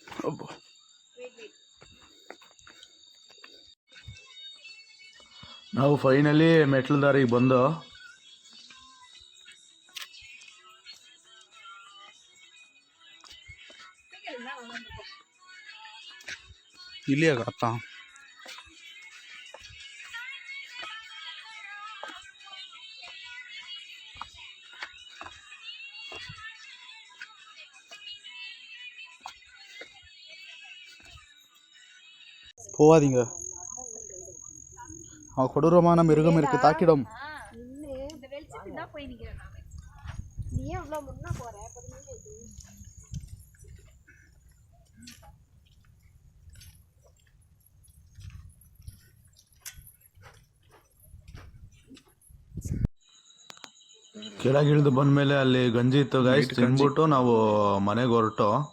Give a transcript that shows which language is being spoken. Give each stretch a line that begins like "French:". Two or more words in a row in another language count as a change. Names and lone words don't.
Kannada: ನಾವು ಫೈನಲಿ ಮೆಟ್ಲು ದಾರಿಗೆ ಬಂದು ಇಲ್ಲಿ ಆಗತ್ತಾ போவாதீங்க.
Tamil: அவன் கொடூரமான மிருகம் இருக்கு, தாக்கிடும். இந்த வெளிச்சத்துக்கு தான் போய் நிக்கிறேன் நானு. நீ ஏன் இவ்வளவு முன்னா போற?
Kannada: ಕೆಳಗಿಳಿದು ಬಂದಮೇಲೆ ಅಲ್ಲಿ ಗಂಜಿ ಇತ್ತು ಗೈಸ್, ತಿಂದ್ಬಿಟ್ಟು ನಾವು ಮನೆಗೆ ಹೊರಟು.